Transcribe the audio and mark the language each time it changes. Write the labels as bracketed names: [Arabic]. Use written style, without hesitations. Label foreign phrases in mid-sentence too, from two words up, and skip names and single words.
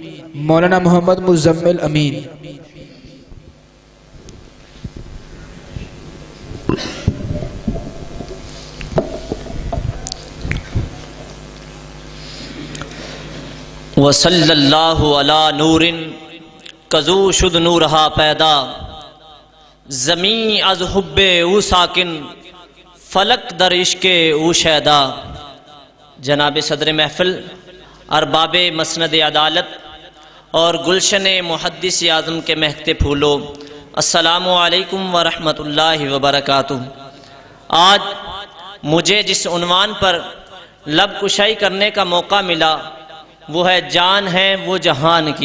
[Urdu] مولانا محمد مزمل امین. [Arabic] وصلی اللہ علی نور [Persian] کزو شد نورہا پیدا، زمین از حب او ساکن فلک در عشق او شیدا. [Urdu] جناب صدر محفل، ارباب مسند عدالت اور گلشن محدث اعظم کے مہکتے پھولوں، [Arabic] السلام علیکم ورحمۃ اللہ وبرکاتہ. [Urdu] آج مجھے جس عنوان پر لب کشائی کرنے کا موقع ملا وہ ہے جان ہے وہ جہان کی.